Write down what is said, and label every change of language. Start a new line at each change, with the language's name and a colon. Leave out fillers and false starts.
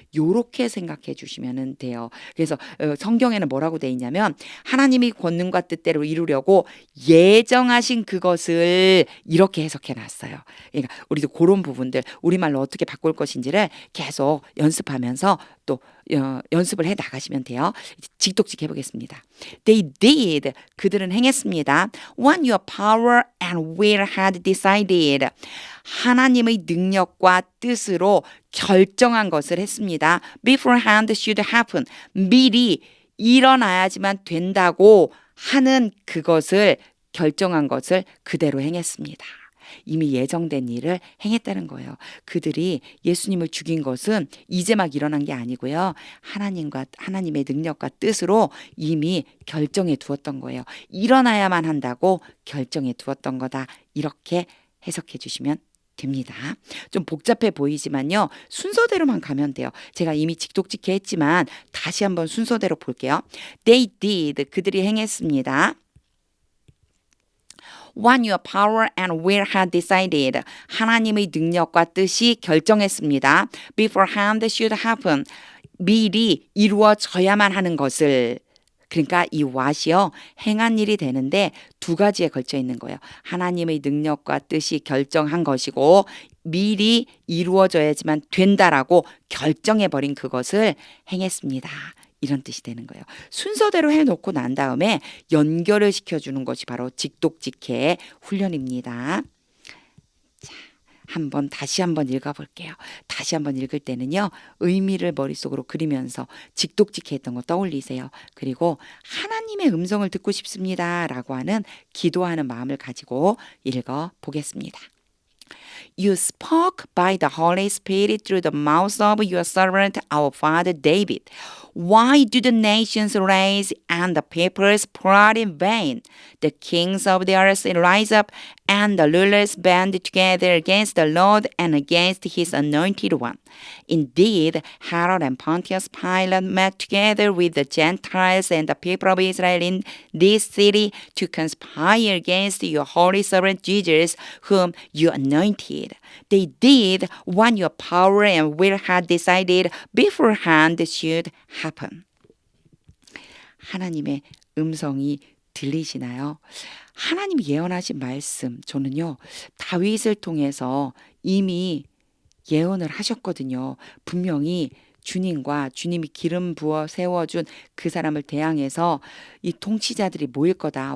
Korean: 요렇게 생각해 주시면 돼요. 그래서 성경에는 뭐라고 돼 있냐면 하나님이 권능과 뜻대로 이루려고 예정하신 그것을 이렇게 해석해 놨어요. 그러니까 우리도 그런 부분들 우리말로 어떻게 바꿀 것인지를 계속 연습하면서 또 연습을 해 나가시면 돼요. 직독직 해보겠습니다.
English: They did.
Korean: 그들은 행했습니다.
English: What your power and will had decided.
Korean: 하나님의 능력과 뜻으로 결정한 것을 했습니다.
English: Beforehand should happen.
Korean: 미리 일어나야지만 된다고 하는 그것을 결정한 것을 그대로 행했습니다. 이미 예정된 일을 행했다는 거예요. 그들이 예수님을 죽인 것은 이제 막 일어난 게 아니고요. 하나님의 능력과 뜻으로 이미 결정해 두었던 거예요. 일어나야만 한다고 결정해 두었던 거다. 이렇게 해석해 주시면 됩니다. 좀 복잡해 보이지만요. 순서대로만 가면 돼요. 제가 이미 직독직해 했지만 다시 한번 순서대로 볼게요.
English: They did.
Korean: 그들이 행했습니다.
English: What your power and will had decided.
Korean: 하나님의 능력과 뜻이 결정했습니다.
English: Beforehand should happen.
Korean: 미리 이루어져야만 하는 것을. 그러니까 이 what이요. 행한 일이 되는데 두 가지에 걸쳐 있는 거예요. 하나님의 능력과 뜻이 결정한 것이고 미리 이루어져야지만 된다라고 결정해버린 그것을 행했습니다. 이런 뜻이 되는 거예요. 순서대로 해놓고 난 다음에 연결을 시켜주는 것이 바로 직독직해 훈련입니다. 자, 다시 한번 읽어볼게요. 다시 한번 읽을 때는요. 의미를 머릿속으로 그리면서 직독직해 했던 거 떠올리세요. 그리고 하나님의 음성을 듣고 싶습니다. 라고 하는 기도하는 마음을 가지고 읽어보겠습니다.
English: You spoke by the Holy Spirit through the mouth of your servant, our father David. Why do the nations rise and the peoples plot in vain? The kings of the earth rise up and the rulers band together against the Lord and against his anointed one. Indeed, Herod and Pontius Pilate met together with the Gentiles and the people of Israel in this city to conspire against your holy servant Jesus, whom you anointed. They did what your power and will had decided beforehand should happen.
Korean: 하나님의 음성이 들리시나요? 하나님이 예언하신 말씀, 저는요, 다윗을 통해서 이미 예언을 하셨거든요. 분명히 주님과 주님이 기름 부어 세워준 그 사람을 대항해서 이 통치자들이 모일 거다.